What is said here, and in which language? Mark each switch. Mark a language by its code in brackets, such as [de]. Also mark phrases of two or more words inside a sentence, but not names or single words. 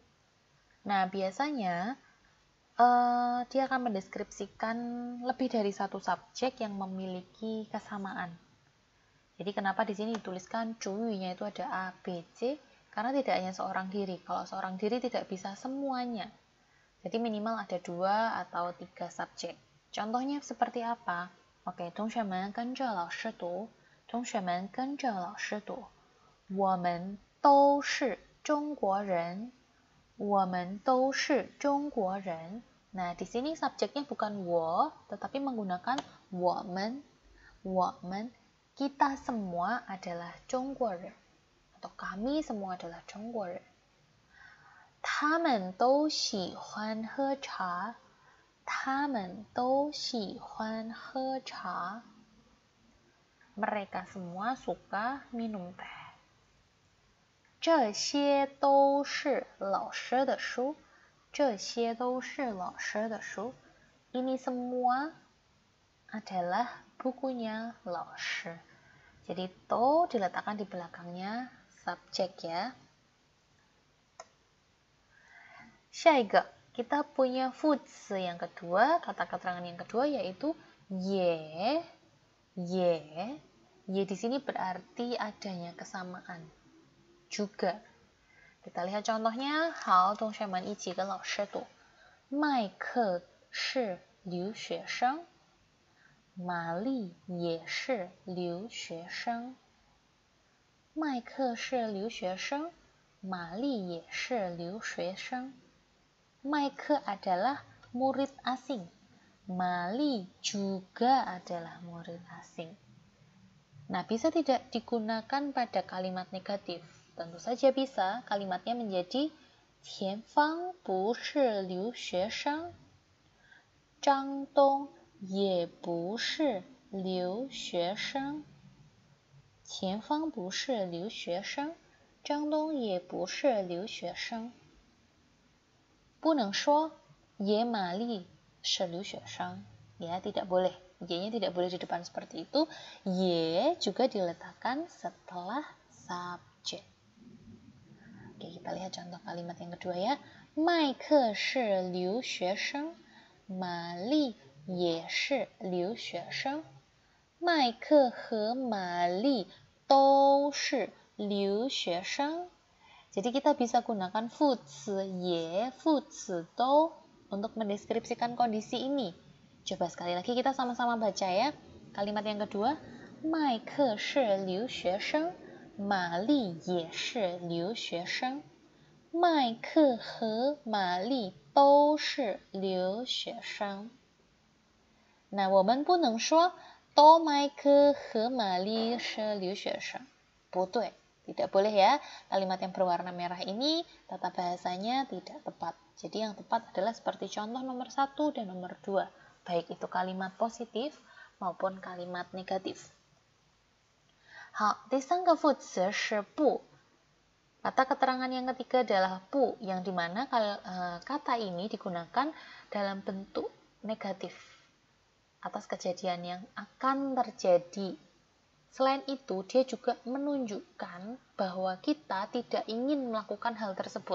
[id] Nah, biasanya dia akan mendeskripsikan lebih dari satu subjek yang memiliki kesamaan. Jadi kenapa di sini dituliskan cuyunya itu ada A, B, C? Karena tidak hanya seorang diri. Kalau seorang diri tidak bisa semuanya. Jadi minimal ada 2 atau 3 subjek. Contohnya seperti apa? Oke, [zh] 同学们跟着老师读。同学们跟着老师读。我们都是中国人。我们都是中国人。 [id] Nah, di sini subjeknya bukan 我, tetapi menggunakan 我们. 我们 kita semua adalah 中国人 atau kami semua adalah 中国人。 [zh] 他们都喜欢喝茶。他们都喜欢喝茶。 [id] Mereka semua suka minum teh. [zh] 这些都是老师的书。这些都是老师的书。 [id] Ini semua adalah bukunya 老师。Jadi to diletakkan di belakangnya subjek ya. [zh] 下一个 [id] kita punya futsi yang kedua, kata keterangan yang kedua yaitu ye. Ye di sini berarti adanya kesamaan juga. Kita lihat contohnya. [zh] 好，同学们一起跟老师读。麦克是留学生。玛丽也是留学生。麦克是留学生。玛丽也是留学生。麦克 [id] adalah murid asing. Mali juga adalah murid asing. Nah, bisa tidak digunakan pada kalimat negatif? Tentu saja bisa. Kalimatnya menjadi [zh] 田芳不是留学生。张东也不是留学生， [id] 前方不是留学生，张东也不是留学生。 [zh] 不能说也玛丽是留学生. [id] Ya, tidak boleh. Y-nya tidak boleh di depan seperti itu. Y juga diletakkan setelah subjek. Oke, kita lihat contoh kalimat yang kedua ya. [zh] 麦克是留学生，玛丽也是留学生。麦克和玛丽都是留学生. [id] Jadi kita bisa gunakan [zh] 副词也、副词都 [id] untuk mendeskripsikan kondisi ini. Coba sekali lagi kita sama-sama baca ya. Kalimat yang kedua, [zh] 麦克是留学生，玛丽也是留学生。麦克和玛丽都是留学生。那我们不能说都麦克和玛丽是留学生，不对。 [id] Tidak boleh ya, kalimat yang berwarna merah ini tata bahasanya tidak tepat. Jadi yang tepat adalah seperti contoh nomor 1 dan nomor 2. Baik itu kalimat positif maupun kalimat negatif. [zh] 好，第三个副词是不. [id] Kata keterangan yang ketiga adalah bu, yang dimana kata ini digunakan dalam bentuk negatif atas kejadian yang akan terjadi. Selain itu, dia juga menunjukkan bahwa kita tidak ingin melakukan hal tersebut.